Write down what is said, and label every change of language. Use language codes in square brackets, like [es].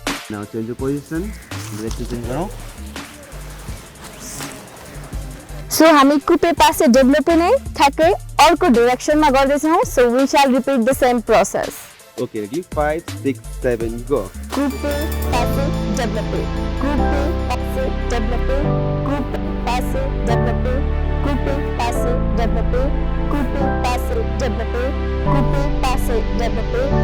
[en] Now change your position. Direction change [hi] करो. [ne] So हामी coupe पासे डेभलप नै ठ्याक्कै अर्को डाइरेक्सनमा गर्दैछौँ. [en] So we shall repeat the same process. Okay, ready? 5 6 7 go. [fr] Coupe passe développé. Coupe passe développé. Coupe passe développé. Coupe passe développé. Coupe passe développé. Coupe passe développé.